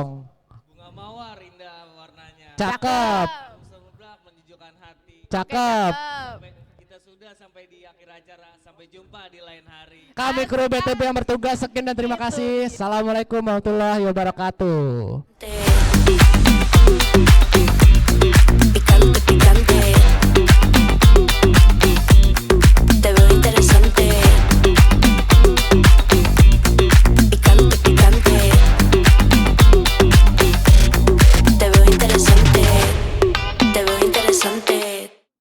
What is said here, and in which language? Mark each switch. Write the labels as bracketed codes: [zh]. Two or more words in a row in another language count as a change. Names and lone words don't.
[id] Bunga mawar indah warnanya. Cakep, Semerbak menunjukkan hati. cakep. Kita sudah sampai di akhir acara. Sampai jumpa di lain hari. Kami kru BTB yang bertugas, sekian dan terima kasih. Assalamualaikum warahmatullahi wabarakatuh. [es] Picante, picante. Te veo interesante. Picante, picante. Te veo interesante. Te veo interesante.